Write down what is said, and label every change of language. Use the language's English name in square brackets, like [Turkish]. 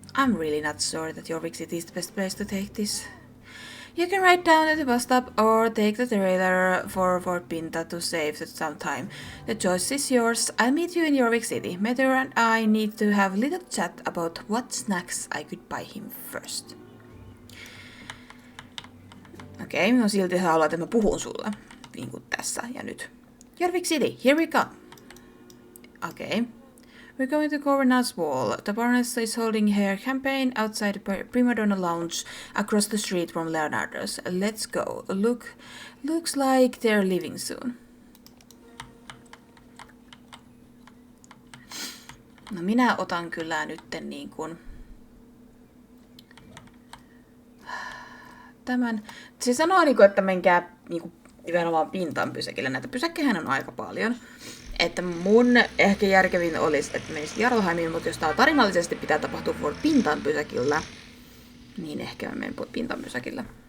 [English] I'm really not sure that Jorvik City is the best place to take this. You can ride down at the bus stop or take the trailer for Fort Pinta to save some time. The choice is yours. I'll meet you in Jorvik City. Meteor and I need to have a little chat about what snacks I could buy him first. [Finnish] Okei, minun silti haluaa, että mä puhun sulle. Niin kuin tässä ja nyt. Jorvik City, [English] here we go. Okay. We're going to Coroner's Wall. The Baroness is holding her campaign outside the Prima Donna Lounge across the street from Leonardo's. Let's go. Looks like they're leaving soon. [Finnish] No minä otan kyllä nytten niin kuin tämän. Se sanoo niinku, että menkää niinku nimenomaan pintaan pysäkille. Näitä pysäkkejähän on aika paljon. Että mun ehkä järkevin olisi, että menisi Jarlheimiin, mutta jos tää tarinallisesti pitää tapahtua pintaan pysäkillä, niin ehkä mä menen pintaan pysäkillä.